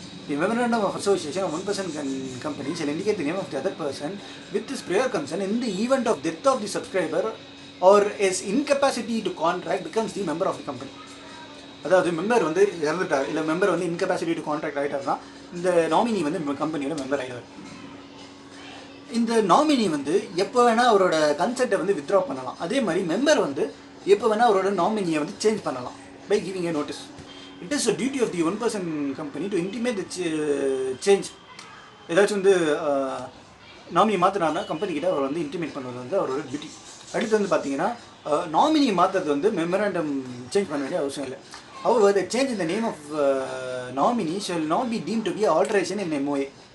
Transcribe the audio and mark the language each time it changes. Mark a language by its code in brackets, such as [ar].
[en] The memorandum of association of 1% company shall indicate the name of the other person with this prior consent in the event of death of the subscriber or his incapacity to contract becomes the member of the company. [ta] அதாவது member வந்து இறந்துட்டார், இல்லை member வந்து [en] incapacity to contract [ta] ஆகிட்டார்னா இந்த nominee வந்து கம்பெனியோட member ஆகிடுவார். இந்த nominee வந்து எப்போ வேணால் அவரோட கன்செப்டை வந்து வித்ட்ரா பண்ணலாம். அதே மாதிரி மெம்பர் வந்து எப்போ வேணால் அவரோட நாமினியை வந்து சேஞ்ச் பண்ணலாம் [en] By giving a notice. It is a duty of the one person company to intimate the change. [ta] ஏதாச்சும் வந்து நாமினி மாற்றினார்னா கம்பெனிக்கிட்ட அவர் வந்து இன்டிமேட் பண்ணுறது வந்து அவரோட டியூட்டி. அடுத்து வந்து பார்த்தீங்கன்னா நாமினி மாற்றுறது வந்து மெமராண்டம் சேஞ்ச் பண்ண வேண்டிய அவசியம் இல்லை. [en] However, the change in the name of nominee shall not be deemed to be alteration in MOA.